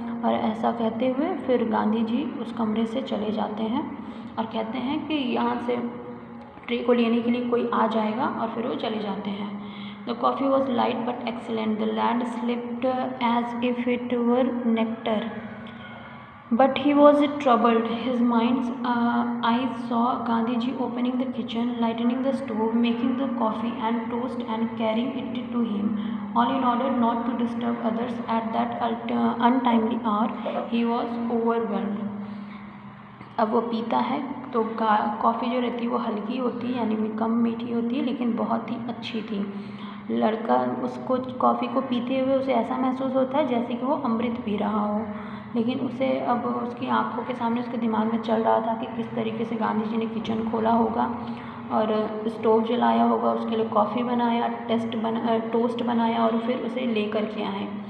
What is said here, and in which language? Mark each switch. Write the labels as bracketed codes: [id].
[hi] और ऐसा कहते हुए फिर गांधी जी उस कमरे से चले जाते हैं और कहते हैं कि यहाँ से ट्रे को लेने के लिए कोई आ जाएगा, और फिर वो चले जाते हैं। [en] The coffee was light but excellent. The lad slept as if it were nectar. But he was troubled. His mind's eyes saw Gandhiji opening the kitchen, lighting the stove, making the coffee and toast and carrying it to him, all in order not to disturb others at that untimely hour. He was overwhelmed. [hi] अब वो पीता है तो coffee जो रहती है वो हल्की होती है, यानी कम मीठी होती है, लेकिन बहुत ही अच्छी थी। लड़का उसको कॉफ़ी को पीते हुए उसे ऐसा महसूस होता है जैसे कि वो अमृत पी रहा हो, लेकिन उसे अब उसकी आंखों के सामने उसके दिमाग में चल रहा था कि किस तरीके से गांधी जी ने किचन खोला होगा और स्टोव जलाया होगा, उसके लिए कॉफ़ी बनाया, टोस्ट बनाया और फिर उसे ले कर के आए।